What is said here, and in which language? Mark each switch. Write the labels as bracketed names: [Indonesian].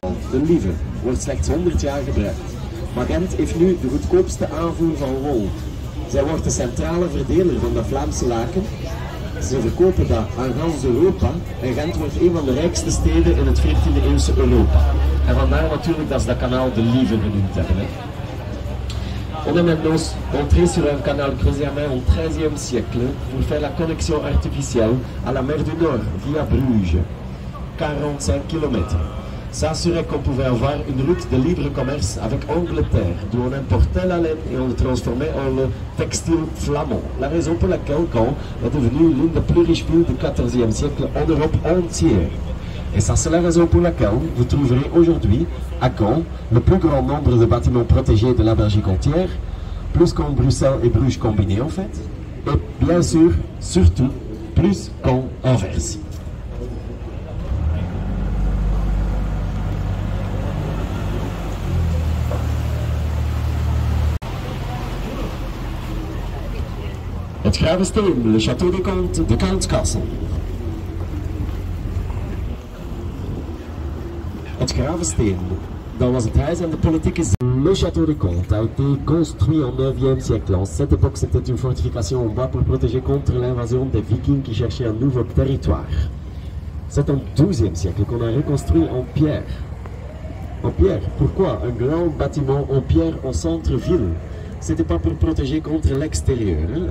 [Dutch] De Lieve wordt slechts 100 jaar gebruikt. Maar Gent heeft nu de goedkoopste aanvoer van wol. Zij wordt de centrale verdeler van dat Vlaamse laken. Ze verkopen dat aan gans Europa. En Gent wordt een van de rijkste steden in het 14e eeuwse Europa. En vandaar natuurlijk dat ze dat kanaal de Lieve genoemd hebben. Hè. [French] On est maintenant entré sur un canal creusé à main au XIIIe siècle pour faire la connexion artificielle à la mer du Nord via Bruges, 45 km. Ça assurait qu'on pouvait avoir une route de libre commerce avec Angleterre, d'où on importait la laine et on le transformait en le textile flamand. La raison pour laquelle Caen est devenue l'une des plus riches villes du XIVe siècle en Europe entière. Et ça, c'est la raison pour laquelle vous trouverez aujourd'hui à Caen le plus grand nombre de bâtiments protégés de la Belgique entière, plus qu'en Bruxelles et Bruges combinés en fait, et bien sûr, surtout, plus qu'en Anvers. Het Gravensteen, le château de Gand, de Gand Castle. [Dutch] Het Gravensteen, dat was het huis en de politieke zin. [French] Le château de Gand a été construit au 9e siècle. En cette époque, c'était une fortification en bois pour protéger contre l'invasion des Vikings qui cherchaient un nouveau territoire. C'est au 12e siècle qu'on a reconstruit en pierre. En pierre, pourquoi? Un grand bâtiment en pierre au centre-ville. C'était pas pour protéger contre l'extérieur. Hein?